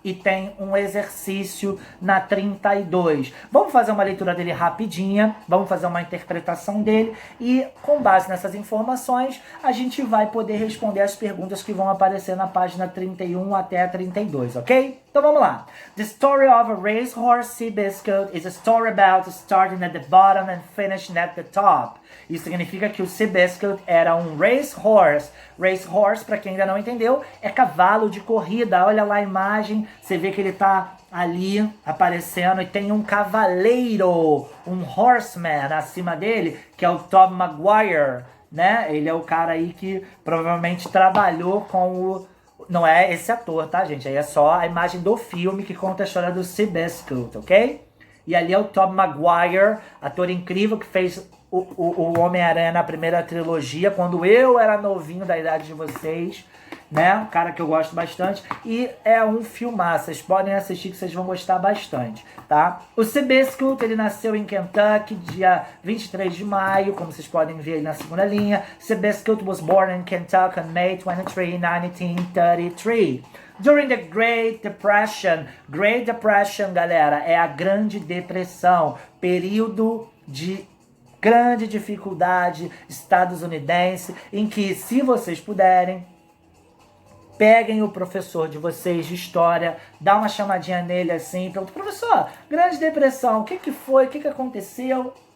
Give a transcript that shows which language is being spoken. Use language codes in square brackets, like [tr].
[pt] E tem um exercício na 32. Vamos fazer uma leitura dele rapidinha, vamos fazer uma interpretação dele e, com base nessas informações, a gente vai poder responder as perguntas que vão aparecer na página 31 até a 32, ok? Então vamos lá. [en] The story of a racehorse Seabiscuit is a story about starting at the bottom and finishing at the top. [pt] Isso significa que o Seabiscuit era um racehorse. Racehorse, para quem ainda não entendeu, é cavalo de corrida. Olha lá a imagem, você vê que ele tá ali aparecendo e tem um cavaleiro, um horseman acima dele, que é o Tobey Maguire, né? Ele é o cara aí que provavelmente trabalhou com o... Não é esse ator, tá, gente? Aí é só a imagem do filme que conta a história do Seabiscuit, ok? E ali é o Tobey Maguire, ator incrível que fez o Homem-Aranha na primeira trilogia, quando eu era novinho da idade de vocês, né? Um cara que eu gosto bastante. E é um filmaço, vocês podem assistir que vocês vão gostar bastante, tá? O Seabiscuit, ele nasceu em Kentucky, dia 23 de maio, como vocês podem ver aí na segunda linha. [en] Seabiscuit was born in Kentucky on May 23, 1933. During the Great Depression. [pt] Great Depression, galera, é a Grande Depressão, período de grande dificuldade estadunidense, em que, se vocês puderem, peguem o professor de vocês de história, dá uma chamadinha nele assim, pergunta, professor, Grande Depressão, o que foi, o que aconteceu?